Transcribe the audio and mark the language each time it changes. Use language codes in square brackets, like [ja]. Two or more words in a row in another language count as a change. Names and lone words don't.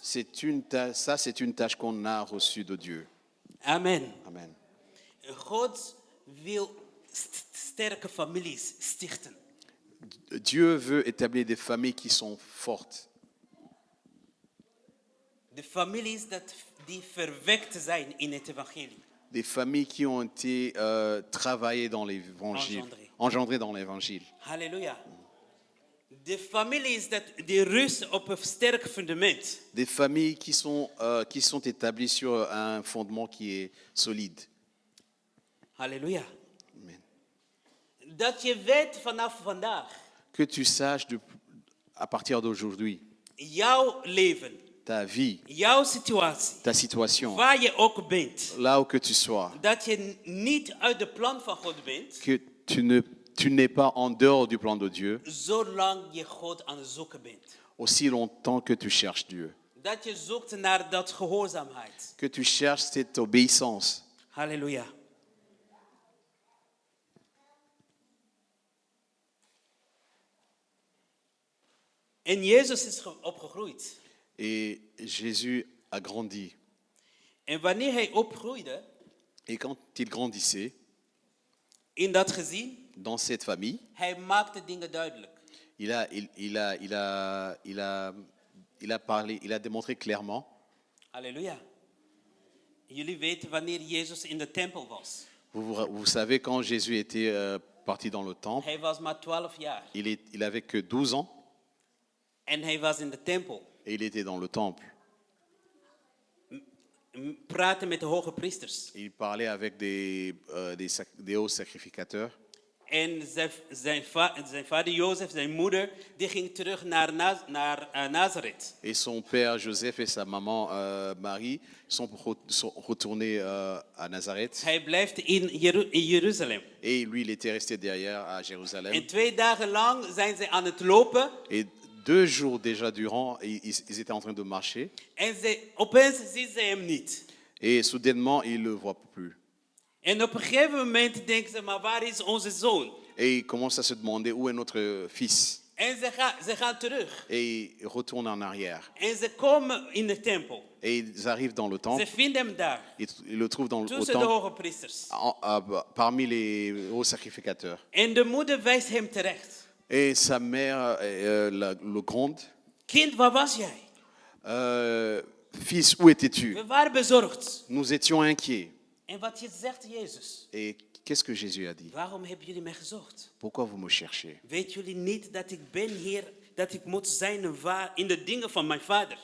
[fr] C'est une tâche qu'on a reçue de Dieu. Amen. Amen. [nl] God wil sterke families stichten. [fr] Dieu veut établir des familles qui sont fortes. [nl] De families die verwekt zijn in het evangelie. [fr] Des familles qui ont été travaillées dans l'évangile, engendrées dans l'évangile. [nl] Halleluja. De families die rusten op een sterk fundament. [fr] Des familles qui sont établies sur un fondement qui est solide. [nl] Halleluja. Amen. Dat je weet vanaf vandaag, [fr] Que tu saches à partir d'aujourd'hui, [nl] jouw leven, [fr] ta vie, [nl] jouw situatie, [fr] ta situation, [nl] waar je ook bent, [fr] là où que tu sois, [nl] dat je niet uit de plan van God bent, [fr] que tu n'es pas en dehors du plan de Dieu, [nl] zolang je God aan het zoeken bent. [fr] aussi longtemps que tu cherches Dieu. [nl] Dat je zoekt naar dat gehoorzaamheid. [fr] Que tu cherches cette obéissance. [nl] Halleluja. En Jezus is opgegroeid. [fr] Et Jésus a grandi. [nl] En wanneer hij opgroeide, [fr] Et quand il grandissait, [nl] in dat gezin, [fr] dans cette famille, [nl] hij maakte dingen duidelijk. [fr] il a démontré clairement. [nl] Halleluja. Jullie weten wanneer Jezus in de tempel was. [fr] Vous savez, quand Jésus était parti dans le temple, [nl] Hij was maar 12 jaar. [fr] il avait que 12 ans [nl] En hij was in de tempel. [fr] et il était dans le temple. [nl] Praten met de hoge priesters. [fr] Il parlait avec des hauts sacrificateurs. [nl] En zijn vader Jozef, zijn moeder, die ging terug naar Nazareth. [fr] Et son père Joseph et sa maman Marie sont retournés à Nazareth. [nl] Hij blijft in Jeruzalem. [fr] Et lui, il était resté derrière à Jérusalem. [nl] En 2 dagen lang zijn ze aan het lopen. [fr] Et 2 jours déjà durant, ils étaient en train de marcher. [nl] En opeens zien ze hem niet. [fr] Et soudainement, ils ne le voient plus. [nl] En op een gegeven moment denken ze, maar waar is onze zoon? [fr] Et ils commencent à se demander où est notre fils. [nl] En ze gaan terug. [fr] Et ils retournent en arrière. [nl] En ze komen in de tempel. [fr] Et ils arrivent dans le [nl] Ze [fr] temple. [nl] vinden hem daar. [fr] Ils le trouvent au [nl] Tussen de [fr] temple, [nl] hoge priesters. [fr] parmi les hauts sacrificateurs. [nl] En de moeder wijst hem terecht. [fr] Et sa mère, le grande, [nl] Kind, waar was jij? [fr] fils, où étais-tu? [nl] We waren bezorgd. [fr] Nous étions inquiets. [nl] En wat zegt Jezus? [fr] Et qu'est-ce que Jésus a dit? [nl] Waarom hebben jullie mij gezocht? [fr] Pourquoi vous me cherchez? [nl] Weet jullie niet dat ik ben hier, dat ik moet zijn in de dingen van mijn vader?